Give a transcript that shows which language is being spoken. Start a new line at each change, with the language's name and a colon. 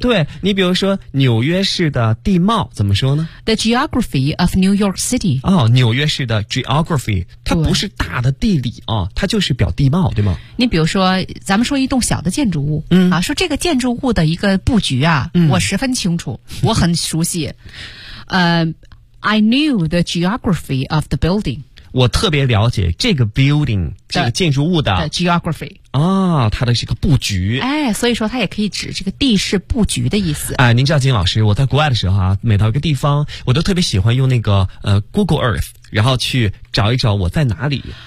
Chinese: 对，你比如说纽约市的地貌怎么说呢
English: ？The geography of New York City。
Chinese: 哦，纽约市的 geography， 它不是大的地理啊、哦，它就是表地貌，对吗？你比如说，咱们说一栋小的建筑物，说这个建筑物的一个布局啊，我十分清楚，我很熟悉。
English: I knew the geography of the building。
Chinese: 我特别了解这个 building， 这个建筑物的
English: geography。
Chinese: 啊、哦，它的这个布局，哎，所以说它也可以指这个地势布局的意思。哎，您知道金老师，我在国外的时候啊，每到一个地方，我都特别喜欢用那个Google Earth， 然后去找一找我在哪里。